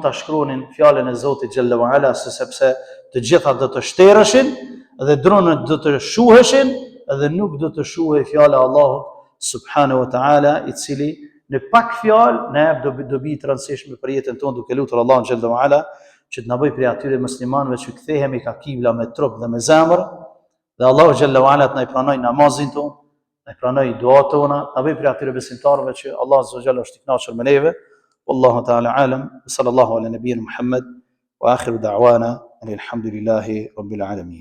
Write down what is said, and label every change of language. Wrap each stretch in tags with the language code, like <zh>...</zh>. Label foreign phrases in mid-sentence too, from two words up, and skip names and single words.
<sq>ta shkruanin fjalën e Zotit</sq> <ar>جل وعلا,</ar> <sq>sepse të gjitha do të shterëshin dhe dronët do të shuheshin dhe nuk do të shuhej fjala e Allahut</sq> <ar>سبحانه وتعالى,</ar> <sq>i cili në pak fjalë na jep dobi të rëndësishme për jetën tonë, duke lutur Allahun</sq> <ar>جل وعلا</ar> <sq>që të na bëjë prej atyre muslimanëve që kthehemi ka kibla me trup dhe me zemër, dhe Allahu</sq> <ar>جل وعلا</ar> <sq>të na i pranoj namazin tonë, na i pranoj duat tona, na bëjë prej atyre besimtarëve që Allah</sq> <ar>عز وجل</ar> <sq>është i kënaqur me neve.</sq> <ar>والله تعالى أعلم، صلى الله على نبينا محمد وآخر دعوانا الحمد لله رب العالمين.</ar>